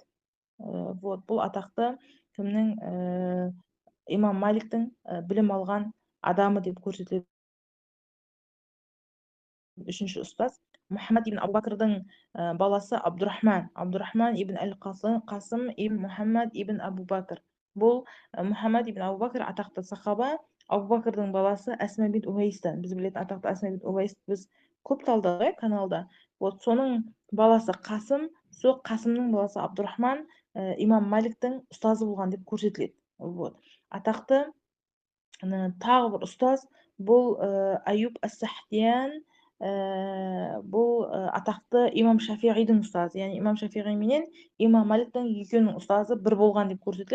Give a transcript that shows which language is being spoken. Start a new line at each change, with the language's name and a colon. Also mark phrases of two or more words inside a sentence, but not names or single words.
Kazakh: Вот, бұл атақты кімнің? имам Маликтің білім алған адамы деп көрсетіледі. Үшінші ұстаз Мұхаммад ибн Абу-Бакрдың баласы Абдурахман ибн Әл-Қасым ибн Мұхаммад ибн Абу-Бакр. Бұл Мұхаммад ибн Абу-Бакр атақты сахаба, Абу-Бакрдың баласы Әсма бин Увайстан. Біз білетін атақты Әсма бин Увайст біз көп талдадық каналда. Вот соның баласы Қасым, сол Қасымның баласы Абдурахман имам Маликтің ұстазы болған деп көрсетіледі. Вот. Атақты тағы бір ұстаз бұл Аюб ас-Сахтиян, бұл атақты имам Шафиғидің ұстазы, яғни имам Шафиғи менен имам Маликтің екеуінің ұстазы бір болған деп көрсетіледі.